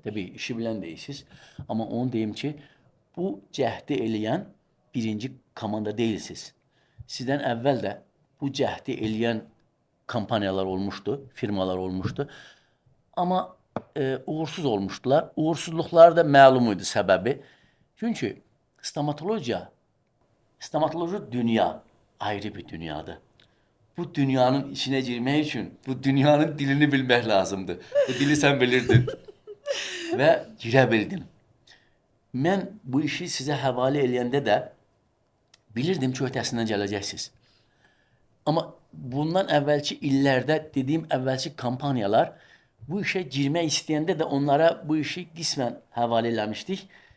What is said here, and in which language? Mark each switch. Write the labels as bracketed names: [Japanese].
[Azerbaijani] Təbii, işi bilən deyirsiniz. Amma onu deyim ki, bu cəhdi eləyən birinci komanda deyilsiniz. Sizdən əvvəl də bu cəhdi eləyən kampaniyalar olmuşdu, firmalar olmuşdu. Amma uğursuz olmuşdular. Uğursuzluqları da məlum idi səbəbi. Çünki stomatoloji dünya ayrı bir dünyadır. [Turkish] Bu dünyanın içine girmek için bu dünyanın dilini bilmek lazımdı. Bu dili sen bilirdin. Ve girebildim. [Azerbaijani] Ben bu işi size havale eləyəndə də bilirdim ki, ötəsindən gələcəksiniz. Amma bundan əvvəlki illərdə dediyim əvvəlki kampaniyalar bu işə girmək istəyəndə də onlara bu işi qismən həvalə eləmişdik.